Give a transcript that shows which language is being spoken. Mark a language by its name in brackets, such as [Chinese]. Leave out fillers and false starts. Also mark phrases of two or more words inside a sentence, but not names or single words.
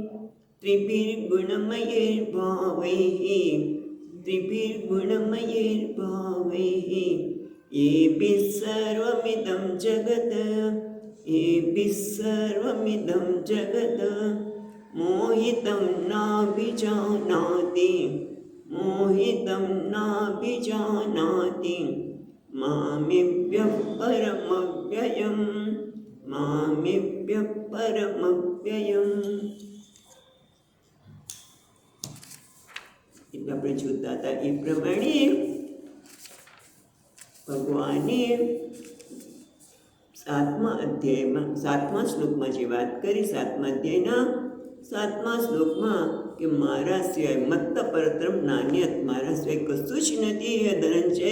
[Sanskrit] त्रिभिर्गुणमयैर्भावैः येभिः सर्वमिदं जगत् मोहितं नाभिजानाति मामेभ्यः परमव्ययम्। [Gujarati] એટલે આપણે જોતા હતા એ પ્રમાણે ભગવાને સાતમા શ્લોકમાં જે વાત કરી, સાતમા અધ્યાયના 7મા શ્લોકમાં કે મારા સિવાય [Sanskrit] मत्त परतरम नान्यत, [Gujarati] મારા સિવાય કશું જ નથી હે ધનંજય.